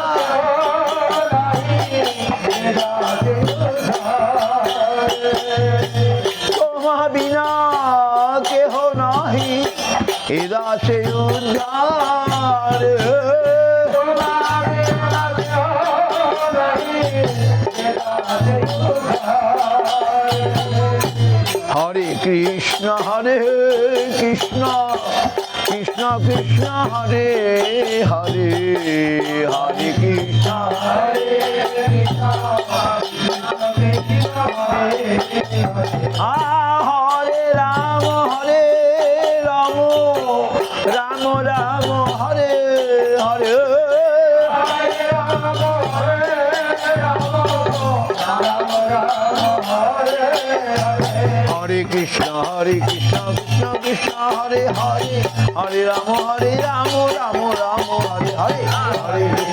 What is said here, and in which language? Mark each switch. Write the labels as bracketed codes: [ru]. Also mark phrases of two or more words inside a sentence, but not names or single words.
[bn] তোমার বিনা কেহ নাহি এ দাসে উদ্ধার হরে কৃষ্ণ কৃষ্ণ কৃষ্ণ হরে হরে হরে কৃষ্ণ হরে রাম রাম রাম হরে হরে হরে কৃষ্ণ কৃষ্ণ কৃষ্ণ হরে হরে হরে রাম রাম রাম হরে হরে হরে